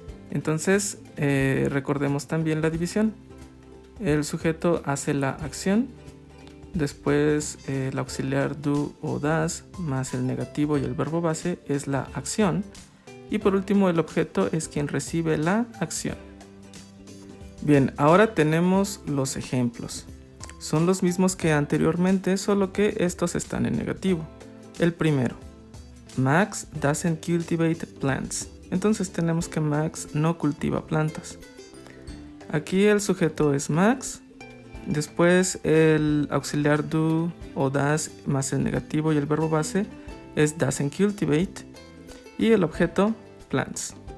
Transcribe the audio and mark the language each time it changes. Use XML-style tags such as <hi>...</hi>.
<es>Entonces recordemos también la división. El sujeto hace la acción, después el auxiliar do o das más el negativo y el verbo base es la acción. Y por último el objeto es quien recibe la acción. Bien, ahora tenemos los ejemplos. Son los mismos que anteriormente, solo que estos están en negativo. El primero,</es> <en>Max doesn't cultivate plants.</en> <es>Entonces tenemos que Max no cultiva plantas. Aquí el sujeto es Max, después el auxiliar do o das más el negativo y el verbo base es doesn't cultivate y el objeto plants.</es>